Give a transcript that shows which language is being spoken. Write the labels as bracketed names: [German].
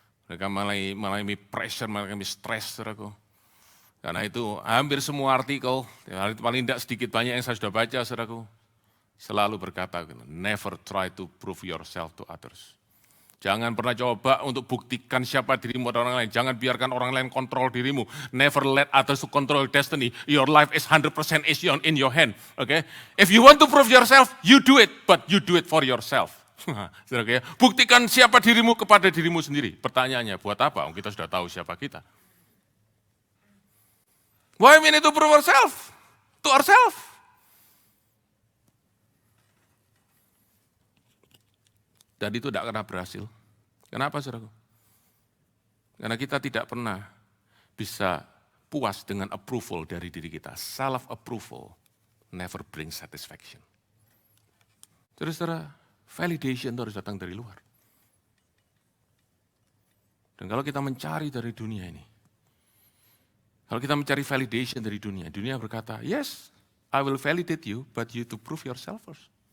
[Indonesian] Mereka mengalami pressure, mengalami stres, saudaraku. Karena itu hampir semua artikel, paling tidak sedikit banyak yang saya sudah baca, saudaraku, selalu berkata, [English] never try to prove yourself to others. [Indonesian] Jangan pernah coba untuk buktikan siapa dirimu pada orang lain. Jangan biarkan orang lain kontrol dirimu. [English] Never let others to control your destiny. Your life is 100% in your hand. Okay? If you want to prove yourself, you do it, but you do it for yourself. Okay? [Indonesian] Buktikan siapa dirimu kepada dirimu sendiri. Pertanyaannya, buat apa? Kita sudah tahu siapa kita. [English] Why we need to prove ourselves? To ourselves. [Indonesian] Dan itu tidak pernah berhasil. Kenapa, saudaraku? Karena kita tidak pernah bisa puas dengan approval dari diri kita. [English] Self-approval never brings satisfaction. [Indonesian] Saudara, validation itu harus datang dari luar. Dan kalau kita mencari dari dunia ini, kalau kita mencari validation dari dunia, dunia berkata, [English] yes, I will validate you, but you to prove yourself first.